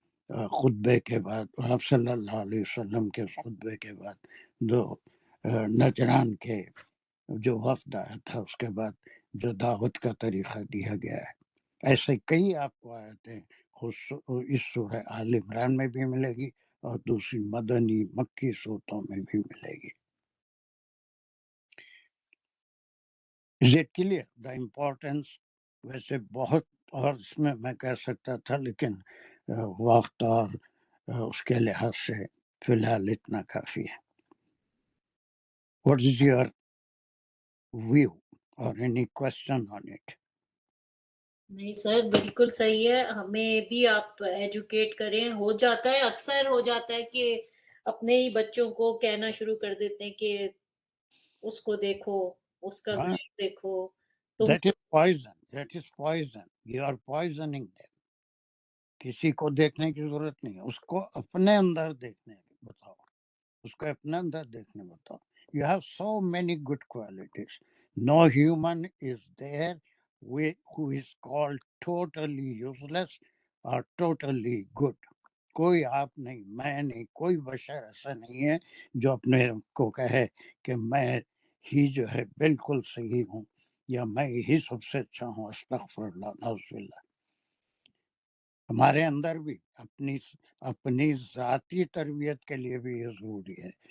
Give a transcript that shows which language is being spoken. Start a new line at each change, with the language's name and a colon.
Urdu: خطبے کے بعد آپ صلی اللہ علیہ وسلم کے خطبے کے بعد جو نجران کے جو وفد آیا تھا اس کے بعد جو دعوت کا طریقہ دیا گیا ہے، ایسے کئی آپ کو آیتیں اس سورہ آل عمران میں بھی ملے گی اور دوسری مدنی مکی صورتوں میں بھی ملے گی.
English: Is it clear the importance؟
Urdu: ویسے بہت اور اس میں کہہ سکتا تھا لیکن وقت اور اس کے لحاظ سے فی الحال اتنا کافی ہے.
English: What is your view or any question on it؟
Urdu: نہیں سر بالکل صحیح ہے، ہمیں بھی آپ ایجوکیٹ کریں. ہو جاتا ہے، اکثر ہو جاتا ہے کہ اپنے ہی بچوں کو کہنا شروع کر دیتے ہیں کہ اس کو دیکھو، اس کا ویڈیو دیکھو. تم
English: That is poison. That is poison. You are poisoning them.
Urdu: کسی کو دیکھنے کی ضرورت نہیں ہے، اس کو اپنے اندر دیکھنے بتاؤ، اس کو اپنے اندر دیکھنے بتاؤ.
English: You have so many good qualities. No human is there who is called totally useless or totally good.
Urdu: کوئی آپ نہیں، میں نہیں، کوئی بشر ایسا نہیں ہے جو اپنے کو کہے کہ میں ہی جو ہے بالکل صحیح ہوں یا میں ہی سب سے اچھا ہوں. استغفر اللہ، نعوذ باللہ. ہمارے اندر بھی اپنی ذاتی تربیت کے لیے بھی یہ ضروری ہے.